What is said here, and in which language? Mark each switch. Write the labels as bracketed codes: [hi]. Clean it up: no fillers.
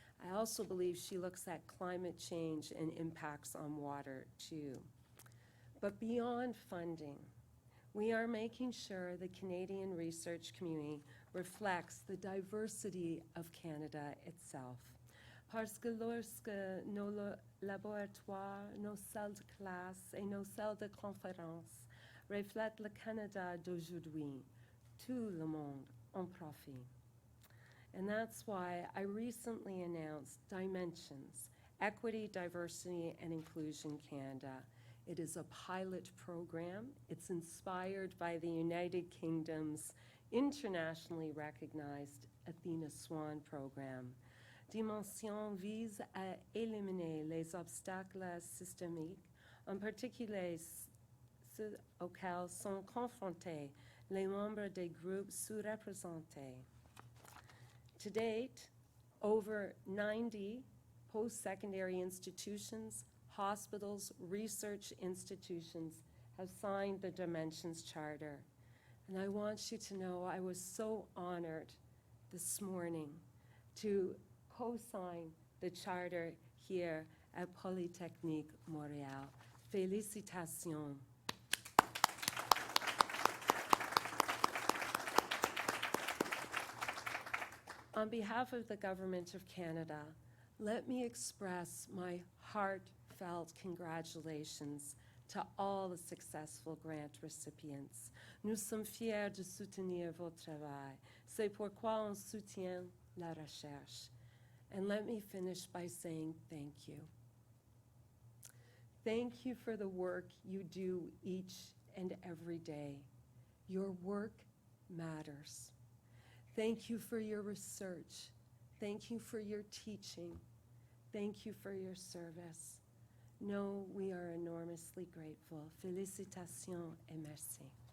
[en] I also believe she looks at climate change and impacts on water too. But beyond funding, we are making sure the Canadian research community reflects the diversity of Canada itself. [fr] Parce que lorsque nos laboratoires, nos salles de classe et nos salles de conférence reflètent le Canada d'aujourd'hui, tout le monde en profite. [en] And that's why I recently announced Dimensions, Equity, Diversity, and Inclusion Canada. It is a pilot program. It's inspired by the United Kingdom's internationally recognized Athena Swan program. [fr] Dimensions vise à éliminer les obstacles systémiques, en particulier ceux auxquels sont confrontés les membres des groupes sous-représentés. [en] To date, over 90 post-secondary institutions, hospitals, research institutions have signed the Dimensions Charter. And I want you to know I was so honored this morning to co-sign the charter here at Polytechnique Montréal. [fr] Félicitations. [en] On behalf of the Government of Canada, let me express my heartfelt congratulations to all the successful grant recipients. [fr] Nous sommes fiers de soutenir votre travail. C'est pourquoi on soutient la recherche. [en] And let me finish by saying thank you. Thank you for the work you do each and every day. Your work matters. Thank you for your research. Thank you for your teaching. Thank you for your service. No, we are enormously grateful. [fr] Félicitations et merci.